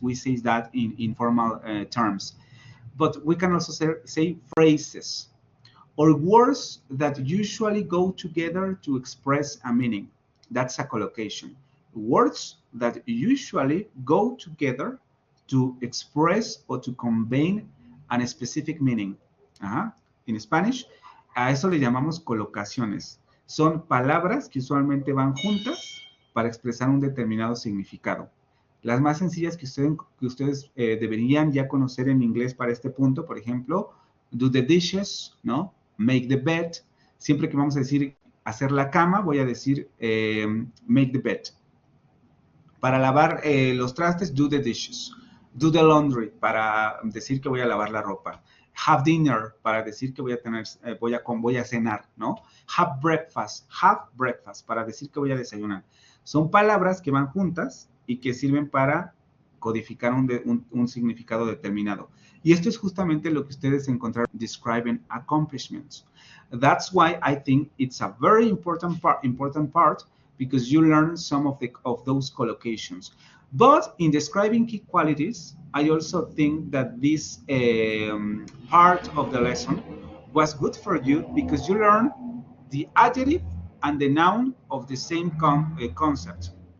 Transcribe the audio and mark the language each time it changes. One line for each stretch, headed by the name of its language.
English: We say that in informal terms, but we can also say phrases or words that usually go together to express a meaning. That's a collocation. Words that usually go together to express or to convey a specific meaning.
Spanish: En Spanish, a eso le llamamos colocaciones. Son palabras que usualmente van juntas para expresar un determinado significado. Las más sencillas que ustedes deberían ya conocer en inglés para este punto, por ejemplo,
English: do the dishes,
Spanish: ¿no?
English: Make the bed.
Spanish: Siempre que vamos a decir hacer la cama, voy a decir
English: make the bed.
Spanish: Para lavar los trastes,
English: do the dishes. Do the laundry,
Spanish: para decir que voy a lavar la ropa.
English: Have dinner,
Spanish: para decir que voy a cenar, ¿no?
English: Have breakfast,
Spanish: para decir que voy a desayunar. Son palabras que van juntas y que sirven para codificar un significado determinado. Y esto es justamente lo que ustedes encontraron
English: describing accomplishments. That's why I think it's a very important part, because you learn some of those collocations. But in describing key qualities, I also think that this part of the lesson was good for you, because you learn the adjective and the noun of the same concept.